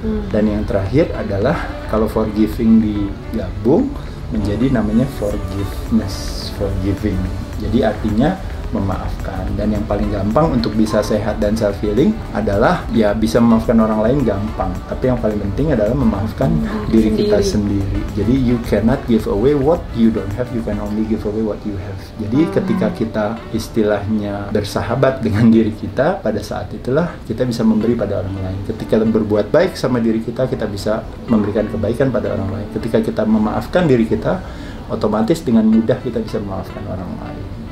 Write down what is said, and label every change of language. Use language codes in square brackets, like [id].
[id] Dan yang terakhir adalah kalau forgiving digabung menjadi namanya forgiveness, forgiving. Jadi artinya memaafkan. Dan yang paling gampang untuk bisa sehat dan self healing adalah ya bisa memaafkan orang lain gampang, tapi yang paling penting adalah memaafkan diri kita sendiri. Jadi [en] you cannot give away what you don't have, you can only give away what you have. [id] Jadi ketika kita istilahnya bersahabat dengan diri kita, pada saat itulah kita bisa memberi pada orang lain. Ketika berbuat baik sama diri kita, kita bisa memberikan kebaikan pada orang lain. Ketika kita memaafkan diri kita, otomatis dengan mudah kita bisa memaafkan orang lain.